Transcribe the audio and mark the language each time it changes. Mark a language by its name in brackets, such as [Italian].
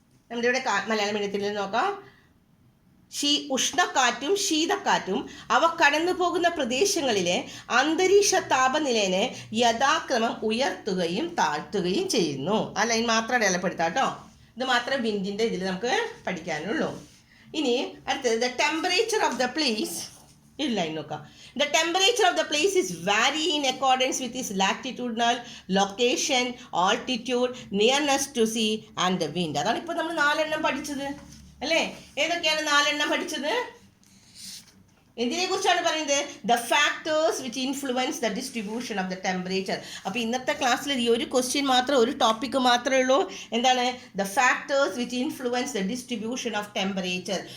[Malayalam] നമ്മുടെ ഇവിടെ മലയാളം മീഡിയത്തിൽ നോക്കാം. ഉഷ്ണക്കാറ്റും ശീതക്കാറ്റും അവ കടന്നു പോകുന്ന പ്രദേശങ്ങളിലെ അന്തരീക്ഷ താപനിലയെ യഥാക്രമം ഉയർത്തുകയും താഴ്ത്തുകയും ചെയ്യുന്നു. ആ ലൈൻ മാത്രം അടയാളപ്പെടുത്താം കേട്ടോ. ഇത് മാത്രം വിൻഡിൻ്റെ ഇതിൽ നമുക്ക് പഠിക്കാനുള്ളൂ. ഇനി അടുത്തത് [English] the temperature of the place [Malayalam] ഇല്ല നോക്കാം. [English] The temperature of the place is vary in accordance with its latitudinal location, altitude, nearness to sea and the wind. [Malayalam] അതാണ് ഇപ്പോൾ നമ്മൾ 4 എണ്ണം പഠിച്ചത് അല്ലേ? ഏതൊക്കെയാണ് 4 എണ്ണം പഠിച്ചത്? എന്തിനെ കുറിച്ചാണ് പറയുന്നത്? [English] The factors which influence the distribution of the temperature. [Malayalam] അപ്പോൾ ഇന്നത്തെ ക്ലാസ്സിൽ ഈ ഒരു ക്വസ്റ്റ്യൻ മാത്രം, ഒരു ടോപ്പിക്ക് മാത്രമേ ഉള്ളൂ. എന്താണ്? [English] The factors which influence the distribution of temperature.